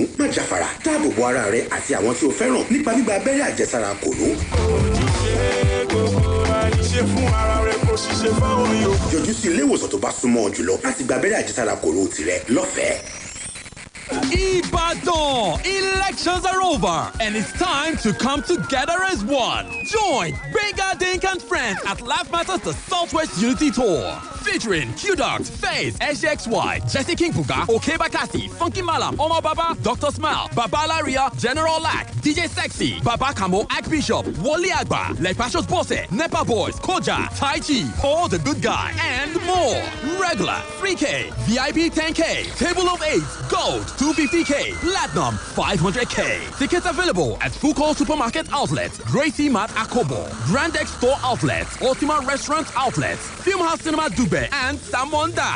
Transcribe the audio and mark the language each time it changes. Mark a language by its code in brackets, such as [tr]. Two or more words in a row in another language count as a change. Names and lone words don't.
[yo] Má jáfara, dáàbò bo ara rẹ àti àwọn tí o fẹ́ràn nípa gbígba abẹ́rẹ́ àjẹsára kòró. Yọjú sí ilé ìwòsàn tó bá súnmọ́ ọ jùlọ láti gba abẹ́rẹ́ àjẹsára kòró tirẹ̀ lọ́fẹ̀ẹ́. [en] Ibadan, elections are over and it's time to come together as one. Join Benga Dink and friends at Laugh Matters the Southwest Unity Tour. Featuring Q-Dot, Faze, SXY, Jesse King Puga, Okebakasi, Funky Malam, Omar Baba, Dr. Smile, Baba Laria, General Lack, DJ Sexy, Baba Kamo, Archbishop, Wally Agba, Lepashos Bose, Nepa Boys, Koja, Tai Chi, Paul the Good Guy, and more. Regular 3K, VIP 10K, Table of 8, Gold 250K, Platinum 500K. Tickets available at Fuko Supermarket Outlets, Gracie Mart Akobo, Grand X Store Outlets, Ultima Restaurant Outlets, Film House Cinema Dubai, and Samonda.